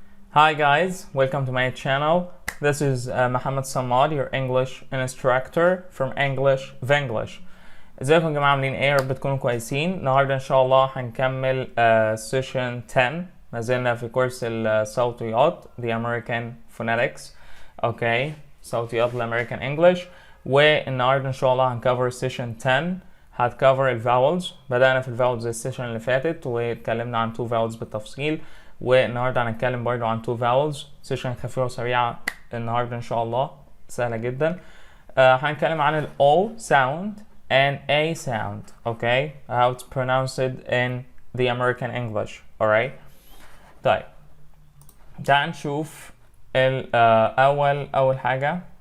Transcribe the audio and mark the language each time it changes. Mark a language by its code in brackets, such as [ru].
[en] Hi guys, welcome to my channel. This is Mohammed Samad, your English instructor from English Vanglish. [ar] ازيكم يا جماعة عاملين ايه؟ يا رب تكونوا كويسين. النهارده ان شاء الله هنكمل سيشن 10. ما زلنا في كورس الصوتيات [en] The American Phonetics. [ar] اوكي، صوتيات الامريكان انجلش. والنهارده ان شاء الله هنكفر سيشن 10 هتكفر الفاولز. بدأنا في الفاولز السيشن اللي فاتت واتكلمنا عن 2 فاولز بالتفصيل، والنهارده هنتكلم برضو عن 2 فاولز. سيشن خفيفه وسريعه النهارده ان شاء الله، سهله جدا. هنتكلم عن ال [en] O sound and A sound. Okay, how it's pronounced in the American English. Alright. [ar] طيب تعال نشوف اول حاجه.